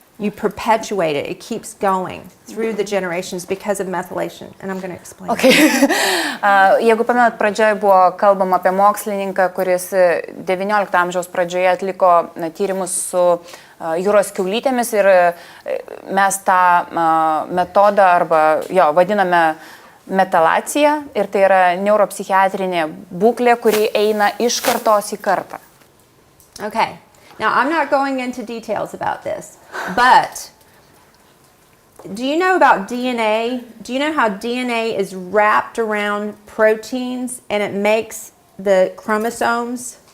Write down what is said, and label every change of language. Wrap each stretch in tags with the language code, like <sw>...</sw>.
<en>You perpetuate it. It keeps going through the generations because of methylation. And I'm going to explain. Okay.</en> <lt>Jeigu pamenat, pradžioje buvo kalbama apie mokslininką, kuris 19 amžiaus pradžioje atliko tyrimus su jūros kiaulytėmis ir mes tą metodą vadiname metalacija ir tai yra neuropsichiatrinė būklė, kuri eina iš kartos į kartą.</lt> <en>Okay. Now, I'm not going into details about this, but do you know about DNA? Do you know how DNA is wrapped around proteins and it makes the chromosomes?</en>